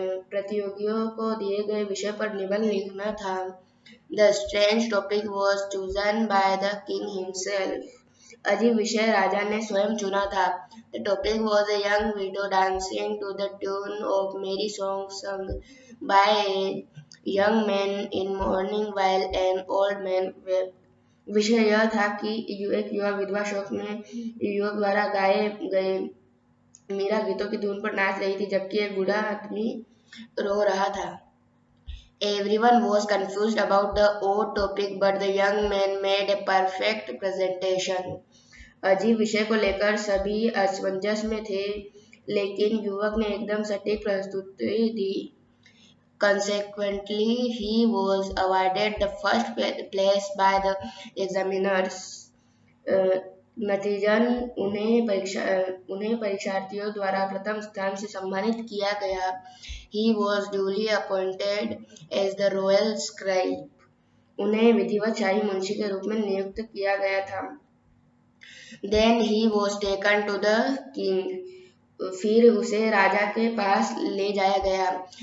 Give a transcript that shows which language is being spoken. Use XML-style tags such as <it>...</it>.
<hi>प्रतियोगियों को दिए गए विषय पर निबंध लिखना था.</hi> <en>The strange topic was chosen by the king himself.</en> <hi>अजीब विषय राजा ने स्वयं चुना था.</hi> <en>The topic was a young widow dancing to the tune of merry songs sung by a young man in mourning while an old man wept.</en> <hi>विषय यह था कि एक युवा विधवा शोक में युवक द्वारा गाए गए मीरा गीतों की धुन पर नाच रही थी जबकि एक बूढ़ा आदमी रो रहा था.</hi> <en>Everyone was confused about the odd topic, but the young man made a perfect presentation.</en> <hi>अजीब विषय को लेकर सभी असमंजस में थे, लेकिन युवक ने एकदम सटीक प्रस्तुति दी.</hi> <en>Consequently, he was awarded the first place by the examiners.</en> <hi>नतीजन उन्हें परीक्षार्थियों द्वारा प्रथम स्थान से सम्मानित किया गया.</hi> <en>He was duly appointed as the royal scribe.</en> <hi>उन्हें विधिवत शाही मुंशी के रूप में नियुक्त किया गया था.</hi> <en>Then he was taken to the king.</en> <hi>फिर उसे राजा के पास ले जाया गया.</hi>